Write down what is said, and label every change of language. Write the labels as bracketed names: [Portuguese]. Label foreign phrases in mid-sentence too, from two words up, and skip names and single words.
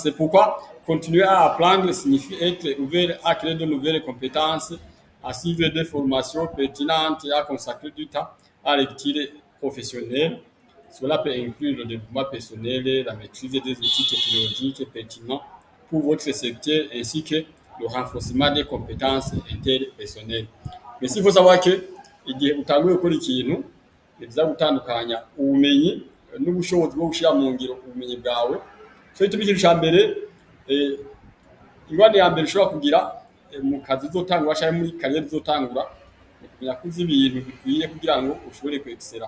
[French] C'est pourquoi continuer à apprendre signifie être ouvert à créer de nouvelles compétences, à suivre des formations pertinentes et à consacrer du temps à l'activité professionnelle. Cela peut inclure le développement personnel, la maîtrise des outils technologiques pertinents pour votre secteur ainsi que le renforcement des compétences interpersonnelles. Mais s'il faut savoir que [Rundi] igihe utanguye gukora ikintu biza gutandukanya ubumenyi n'ubushobozi bwo gushira mu ngiro ubumenyi bwawe. So ituma ikintu cya mbere ingwani ya mbere ushobora kugira mu kazi uzotangura cyangwa muri kariyeri uzotangura kumenya kuzi ibintu bikwiye kugira ngo ushobore kwexera.